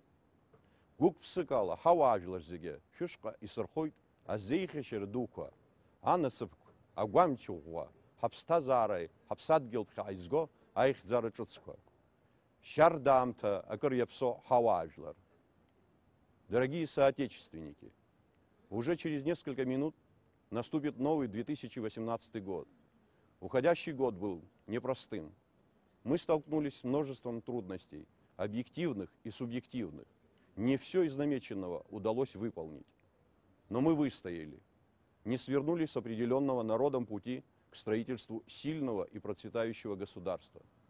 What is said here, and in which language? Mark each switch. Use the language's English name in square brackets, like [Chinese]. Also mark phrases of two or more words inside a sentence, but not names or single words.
[Abkhazian] Гәык-ԥсык ала ҳауаажәлар зегьы шәышҟа исырхоит азеиӷьашьара дуқәа, анасыԥқәа, агәамч-ӷәӷәа, ҳаԥсҭазаареи ҳаԥсадгьылԥхьа ҳаизго аихьӡара ҿыцқәа. Шьардаамҭа акыр иаԥсо ҳауаажәлар. [Russian] Дорогие соотечественники, уже через несколько минут наступит новый 2018 год. Уходящий год был непростым. Мы столкнулись с множеством трудностей, объективных и субъективных. Не все из намеченного удалось выполнить. Но мы выстояли, не свернули с определенного народом пути к строительству сильного и процветающего государства.